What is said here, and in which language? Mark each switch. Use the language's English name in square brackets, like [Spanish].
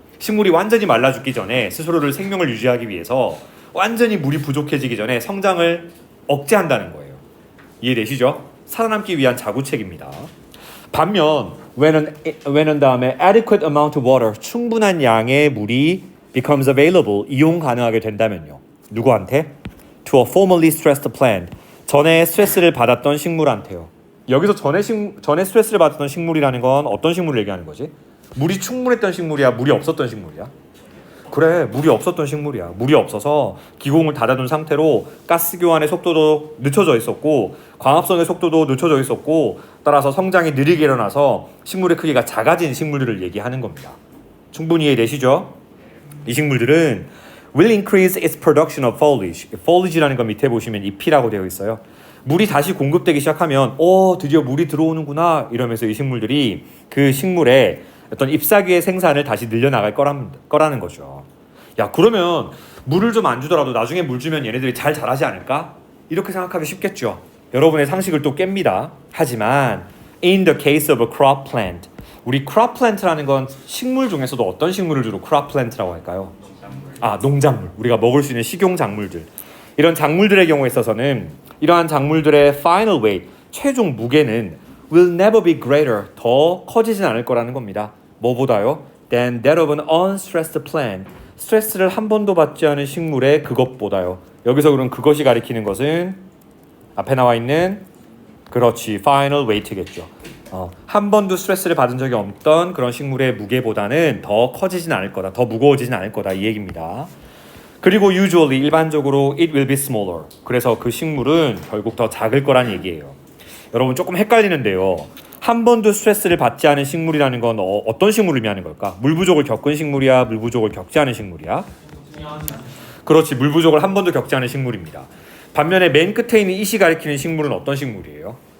[Korean] 식물이 완전히 말라 죽기 전에 스스로를 생명을 유지하기 위해서 완전히 물이 부족해지기 전에 성장을 억제한다는 거예요. 이해되시죠? 살아남기 위한 자구책입니다. 반면 when은 다음에 [English] adequate amount of water [Korean] 충분한 양의 물이 [English] becomes available [Korean] 이용 가능하게 된다면요. 누구한테? [English] To a formerly stressed plant [Korean] 전에 스트레스를 받았던 식물한테요. 여기서 전에 스트레스를 받았던 식물이라는 건 어떤 식물을 얘기하는 거지? 물이 충분했던 식물이야? 물이 없었던 식물이야? 그래, 물이 없었던 식물이야. 물이 없어서 기공을 닫아둔 상태로 가스 교환의 속도도 늦춰져 있었고 광합성의 속도도 늦춰져 있었고 따라서 성장이 느리게 일어나서 식물의 크기가 작아진 식물들을 얘기하는 겁니다. 충분히 이해되시죠? 이 식물들은 [English] will increase its production of foliage. [Korean] foliage라는 건 밑에 보시면 잎이라고 되어 있어요. 물이 다시 공급되기 시작하면 드디어 물이 들어오는구나 이러면서 이 식물들이 그 식물의 어떤 잎사귀의 생산을 다시 늘려나갈 거라는 거죠. 야, 그러면 물을 좀 안 주더라도 나중에 물 주면 얘네들이 잘 자라지 않을까? 이렇게 생각하기 쉽겠죠. 여러분의 상식을 또 깹니다. 하지만 [English] in the case of a crop plant [Korean] 우리 crop plant라는 건 식물 중에서도 어떤 식물을 주로 crop plant라고 할까요? 농작물. 우리가 먹을 수 있는 식용 작물들. 이런 작물들의 경우에 있어서는 이러한 작물들의 final weight, 최종 무게는 [English] will never be greater, [Korean] 더 커지진 않을 거라는 겁니다. 뭐보다요? [English] than that of an unstressed plant. [Korean] 스트레스를 한 번도 받지 않은 식물의 그것보다요. 여기서 그럼 그것이 가리키는 것은 앞에 나와 있는 그렇지, final weight겠죠. 한 번도 스트레스를 받은 적이 없던 그런 식물의 무게보다는 더 커지진 않을 거다, 더 무거워지진 않을 거다 이 얘기입니다. [English] 그리고 usually [Korean] 일반적으로 [English] it will be smaller. [Korean] 그래서 그 식물은 결국 더 작을 거란 얘기예요. 여러분 조금 헷갈리는데요. 한 번도 스트레스를 받지 않은 식물이라는 건 어떤 식물을 의미하는 걸까? 물 부족을 겪은 식물이야? 물 부족을 겪지 않은 식물이야? 그렇지, 물 부족을 한 번도 겪지 않은 식물입니다. 반면에 맨 끝에 있는 it이 가리키는 식물은 어떤 식물이에요?